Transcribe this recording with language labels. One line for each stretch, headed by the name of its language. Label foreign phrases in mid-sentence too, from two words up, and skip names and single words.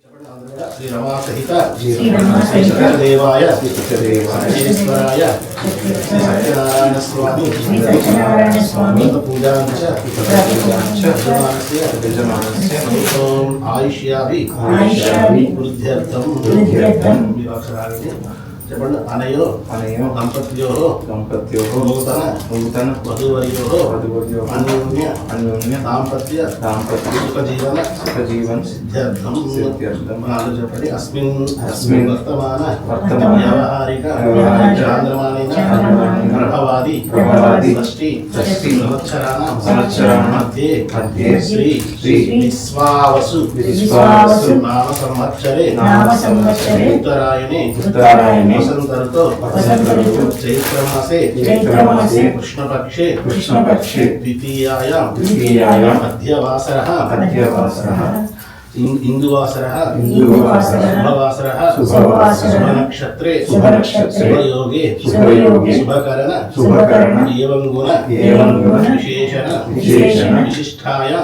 Sanskrit: श्री रमा सहित देवाय सत्येश्वराय सत्यनारायण स्वामी पूजा आयुष्याभि वृद्ध्यर्थं చెప్పండి అనయో దంపత్యో నూతన వధూవర్యో అన్యోన్య దాంపత్య సుఖ జీవన సిద్ధ్యర్థం చెప్పండి అస్మిన్ వర్తమాన వ్యవహారిక చాంద్రమానేన ప్రభవాది షష్ఠి సంవత్సరాణం మధ్యే శ్రీ విశ్వావసు నామ సంవత్సరే ఉత్తరాయణే वसंतर्तो चैत्रमासे कृष्णपक्षे द्वितीयायां मध्यवासरः इंदुवासरः शुभनक्षत्रे शुभयोगे शुभकरण एवं गुण विशेषण विशिष्टायां